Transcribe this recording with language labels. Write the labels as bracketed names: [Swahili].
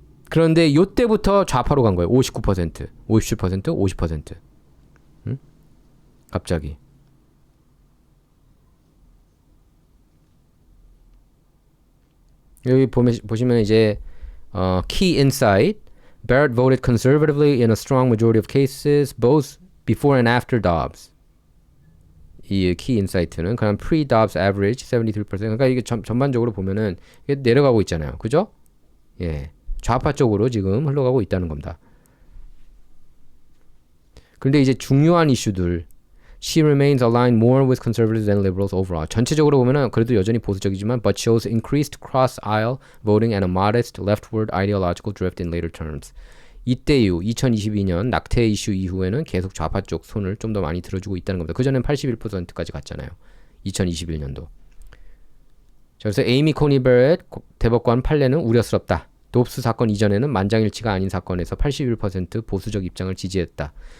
[Korean] 그런데 요때부터 좌파로 간 거예요. 59%, 57%, 50%. 응? 갑자기. 여기 보시면 이제 [English] key insight. Barrett voted conservatively in a strong majority of cases, both before and after Dobbs. [Korean] 이 키 인사이트는 그냥 [English] pre-Dobbs average [Korean] 73%. 그러니까 이게 전반적으로 보면은 이게 내려가고 있잖아요. 그죠? 예. 좌파 쪽으로 지금 흘러가고 있다는 겁니다. 그런데 이제 중요한 이슈들 [English] She remains aligned more with conservatives than liberals overall. [Korean] 전체적으로 보면은 그래도 여전히 보수적이지만 [English] but shows increased cross-aisle voting and a modest leftward ideological drift in later terms. [Korean] 이때 이후 2022년 낙태 이슈 이후에는 계속 좌파 쪽 손을 좀 더 많이 들어주고 있다는 겁니다. 그전엔 81%까지 갔잖아요. 2021년도. 그래서 에이미 코니벨의 대법관 판례는 우려스럽다. 돕스 사건 이전에는 만장일치가 아닌 사건에서 81% 보수적 입장을 지지했다.